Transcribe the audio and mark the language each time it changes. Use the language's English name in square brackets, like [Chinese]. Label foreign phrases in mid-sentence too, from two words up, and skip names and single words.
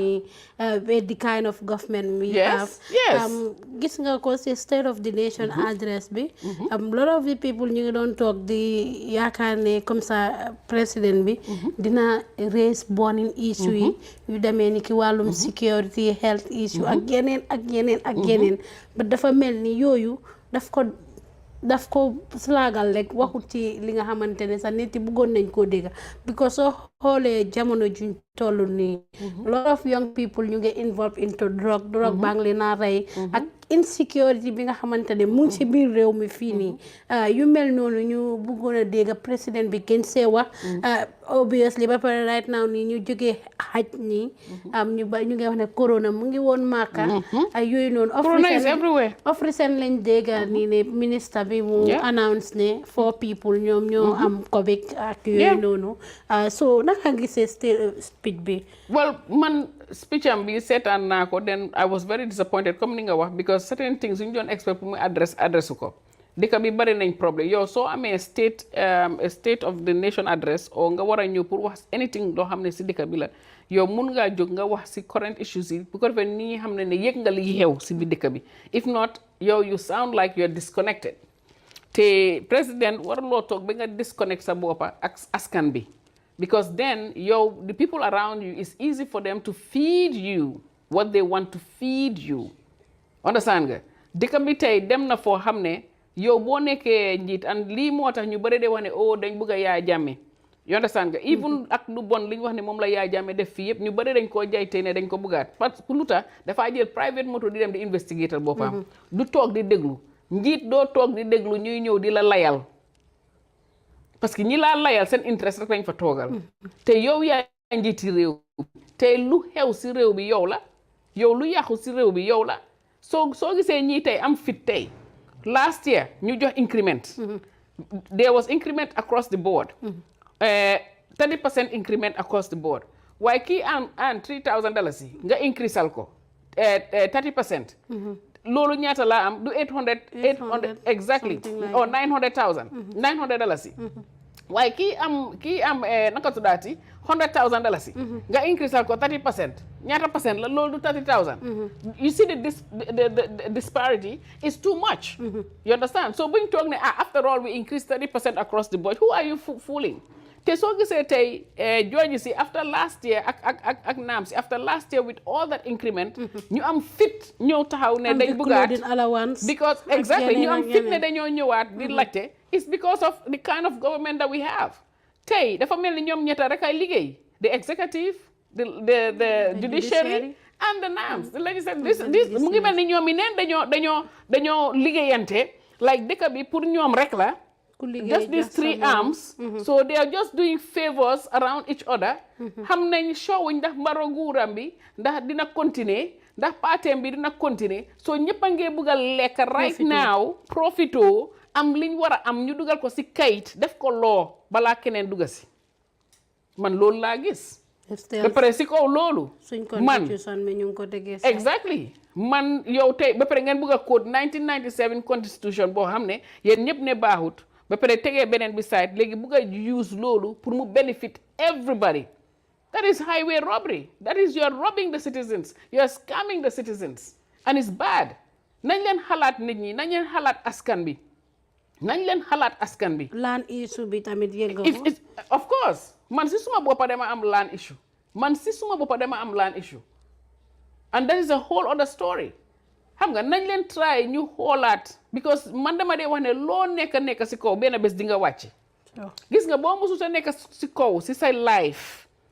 [English] the kind of government we have [Wolof] gis nga ko ci [English] state of the nation address [Wolof] bi [English] lot of the people [Wolof] ñu ngi doon toog di yaakaar ne [French] comme ça [Wolof] président bi dina [English] raise burning issue [Wolof] yi yu demee ni ki wàllum [English] security health issue [Wolof] ak yeneen ba dafa mel ni yooyu daf ko slaagal rek waxut ci li nga xamante ne sax nit yi bëggoon nañ koo dégg because soo xoolee jamono juñ toll nii [English] lot of young people [Wolof] ñu ngi [English] involved into [Wolof] drogue baa ngi leen a rey ak insecurity bi nga xamante ne mu ngi ci biir réew mi fii nii yu mel noonu ñu bëggoon a dégg président bi gën see wax obviously ba pare [English] right now [Wolof] nii ñu jógee xaj nii ñu ngi wax ne corona mu ngi woon Màkka ay yooyu noonu [English] of recent [Wolof] lañ dégg nii ne ministre bi mu announce ne 4 people ñoom ñoo am Covid ak yooyu noonu so naka gisee speech bi well man speech am bi seetaan naa ko [English] then I was very disappointed [Wolof] comme ni nga wax [English] because certain things you don't expect [Wolof] pour mu address ko dëkk bi bari nañ problème yow soo amee [English] state of the nation address [Wolof] o nga war a ñëw pour wax anything loo xam ne si dëkk bi la yow mun ngaa jóg nga wax si [English] current issues [Wolof] yi bu ko defee ni ñi xam ne yëg nga li xew si bi dëkk bi [English] if not [Wolof] yow [English] you sound like you're disconnected [Wolof] te président waruloo toog ba nga [English] disconnect [Wolof] sa boppa ak askan bi [English] because then the people around you, it's easy for them to feed you what they want to feed you. [Wolof] Understand nga dëkk bi tey dem na foo xam ne yow boo nekkee njiit and lii moo tax ñu bëri de wax ne oh dañ bëgg a Yaya Jammeh [English] you understand [Wolof] nga even ak lu bon li ñu wax ne moom la Yaya Jammeh def fii yëpp ñu bëri dañ koo jaay tey ne dañ ko bëggaat parce que lu tax dafaa jël private moto di dem di investigator boppam du toog di déglu njiit doo toog di déglu ñuy ñëw di la layal parce que ñi laa layal seen interest rek lañ fa toogal te yow yaa njiiti réew te lu xew si réew bi yow la yow lu yàqu si réew bi yow la soo gisee ñii tey am fit tey [English] last year [Wolof] ñu jox [English] increment there was increment across the board [Wolof] 30% [English] increment across the board [Wolof] waaye kii am $3,000 nga increase al ko 30% loolu ñaata laa am du 800 [English] exactly or [Wolof] $900,000 waaye kii am naka tuddaati $100,000 nga increase al ko 30% ñaata percent la loolu du 30,000 [English] you see the disparity is too much you understand so [Wolof] buñ toog ne [English] after all we increase 30% across the board who are you fooling [Wolof] te soo gisee tey George si after last year ak naam si after last year [English] with all that increment [Wolof] ñu am fit ñëw taxaw ne dañ bëggaat because exactly ñu am fit ne dañoo ñëwaat di laajte [English] it's because of the kind of government that we have [Wolof] tey dafa mel ni ñoom ñetta rek ay liggéey [English] the executive the judiciary and the NAMS the legislature this [Wolof] mu ngi mel ni ñoom yi neen dañoo liggéeyante like dëkk bi pour ñoom rek la [English] just these three arms so they are just doing favors around each other [Wolof] xam nañ showuñ ndax mbaro nguuram bi ndax dina continuer ndax partem bi dina continuer so ñëpp a ngee bugg a lekk [English] right now [Wolof] profito am liñ war a am ñu dugal ko si kayit def ko loo balaa keneen dugga si man loolu laa gis ba pare si kaw loolu man exactly man yow tey ba pare ngeen bugg a code 1997 constitution boo xam ne yéen ñëpp ne baaxut ba pare tegee beneen bi side léegi bugg a use loolu pour mu [English] benefit everybody that is highway robbery that is you are robbing the citizens you are scamming the citizens and it's bad [Wolof] nañ leen xalaat nit ñi nañ leen xalaat askan bi nañ leen xalaat askan bi [English] land issue [Wolof] bi tamit yëngu [English] of course [Wolof] man si suma boppa dama am [English] land issue and that is a whole other story [Wolof] xam nga nañ leen try ñu xoolaat because man dama dee wax ne loo nekk si kaw benn bés di nga wàcc gis nga boo musu sa nekk si kaw si sa life